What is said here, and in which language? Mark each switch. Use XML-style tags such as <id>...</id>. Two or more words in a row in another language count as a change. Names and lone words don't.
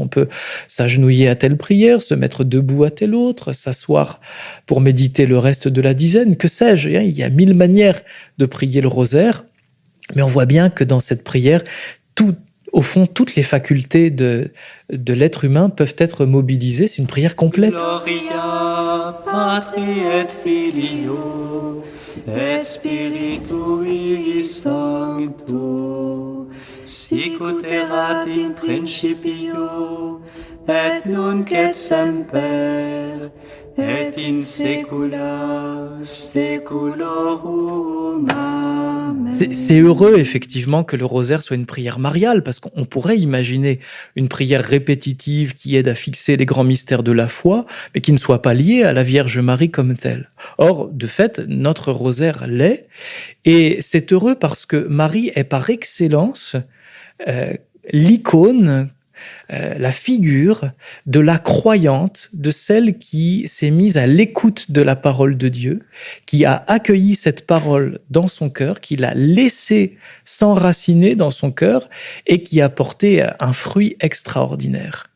<fr>On peut s'agenouiller à telle prière, se mettre debout à telle autre, s'asseoir pour méditer le reste de la dizaine, que sais-je. Il y a 1000 manières de prier le rosaire, mais on voit bien que dans cette prière, au fond, toutes les facultés de l'être humain peuvent être mobilisées. C'est une prière complète.</fr> <la>Gloria Patri et Filio et Spiritui Sancto, sic ut erat in principio, et nunc et semper, et in saecula saeculorum. Amen.</la> <fr>C'est heureux, effectivement, que le rosaire soit une prière mariale, parce qu'on pourrait imaginer une prière répétitive qui aide à fixer les grands mystères de la foi, mais qui ne soit pas liée à la Vierge Marie comme telle. Or, de fait, notre rosaire l'est, et c'est heureux parce que Marie est par excellence l'icône, la figure de la croyante, de celle qui s'est mise à l'écoute de la parole de Dieu, qui a accueilli cette parole dans son cœur, qui l'a laissée s'enraciner dans son cœur et qui a porté un fruit extraordinaire.</fr>